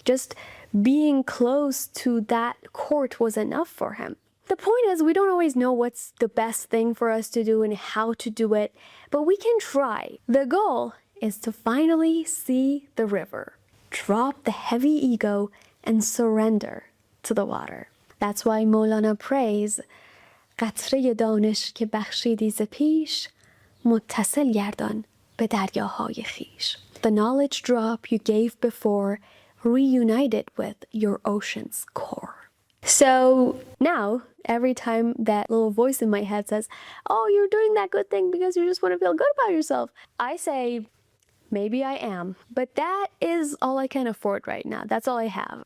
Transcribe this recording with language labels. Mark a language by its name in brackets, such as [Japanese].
[English] Just being close to that court was enough for him. The point is, we don't always know what's the best thing for us to do and how to do it, but we can try. The goal is to finally see the river, drop the heavy ego, and surrender to the water. That's why Mowlana prays, [Persian] قطره دانش که بخشیدی ز پیش متصل گردان به دریاهای خویش. [English] The knowledge drop you gave before, reunite it with your ocean's core. So now, every time that little voice in my head says, oh, you're doing that good thing because you just want to feel good about yourself, I say, maybe I am, but that is all I can afford right now. That's all I have.